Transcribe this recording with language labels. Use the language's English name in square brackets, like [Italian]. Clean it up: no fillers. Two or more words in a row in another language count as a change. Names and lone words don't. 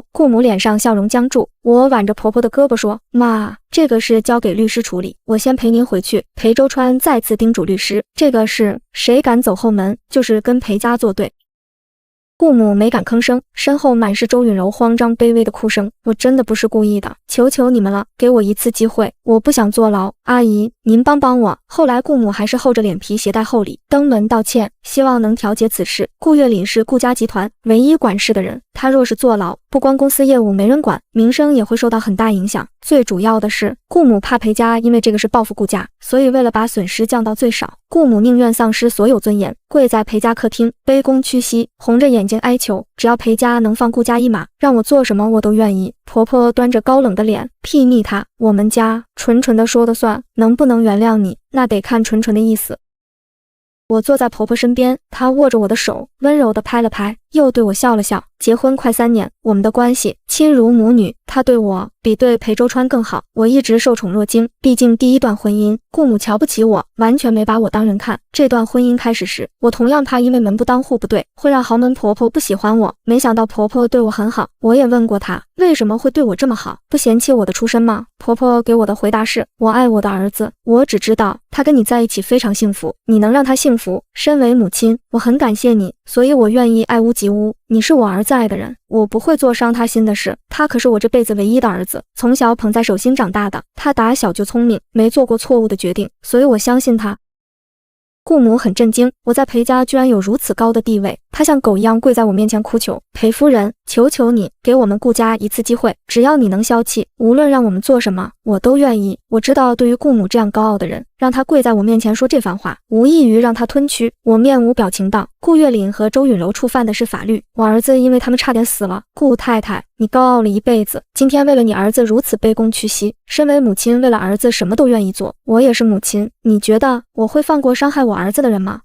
[Chinese] 顧母臉上笑容僵住，我挽着婆婆的胳膊說：“媽，這個事交給律師處理，我先陪您回去。” 裴周川再次叮囑律師：“這個事誰敢走後門，就是跟裴家作對。” 顧母沒敢吭聲，身後滿是周允柔慌張卑微的哭聲。我真的不是故意的，求求你們了，給我一次機會，我不想坐牢。阿姨，您幫幫我。後來顧母還是厚着臉皮攜帶厚禮登門道歉，希望能調解此事。顧月嶺是顧家集團唯一管事的人，他若是坐牢，不光公司業務沒人管，名聲也會受到很大影響。最主要的是，顧母怕裴家因為這個事報復顧家，所以為了把損失降到最少，顧母寧願喪失所有尊嚴，跪在裴家客廳卑躬屈膝，紅着眼睛哀求，只要裴家能放顧家一馬，讓我做什麼我都願意。婆婆端着高冷的臉睥睨她，我們家纯的說的算，能不能原諒你，那得看纯的意思。我坐在婆婆身邊，她握着我的手，溫柔地拍了拍，又對我笑了笑。結婚快3年，我們的關係親如母女，她對我比對裴周川更好，我一直受寵若驚。畢竟第一段婚姻，顧母瞧不起我，完全沒把我當人看。這段婚姻開始時，我同樣怕因為門不當戶不對，會讓豪門婆婆不喜歡我。沒想到婆婆對我很好，我也問過她，為什麼會對我這麼好，不嫌棄我的出身嗎？婆婆給我的回答是：我愛我的兒子，我只知道他跟你在一起非常幸福，你能讓他幸福。身為母親，我很感謝你，所以我願意愛屋及烏。你是我兒子愛的人，我不會做傷他心的事。他可是我這輩子唯一的兒子，從小捧在手心長大的。他打小就聰明，沒做過錯誤的決定，所以我相信他。顧母很震驚，我在裴家居然有如此高的地位，她像狗一樣跪在我面前哭求：裴夫人， 求求你，給我們顧家一次機會，只要你能消氣，無論讓我們做什麼，我都願意。我知道對於顧母這樣高傲的人，讓他跪在我面前說這番話，無異於讓他吞屈。我面無表情道，顧月嶺和周允柔觸犯的是法律，我兒子因為他們差點死了。顧太太，你高傲了一輩子，今天為了你兒子如此卑躬屈膝，身為母親為了兒子什麼都願意做，我也是母親，你覺得我會放過傷害我兒子的人嗎？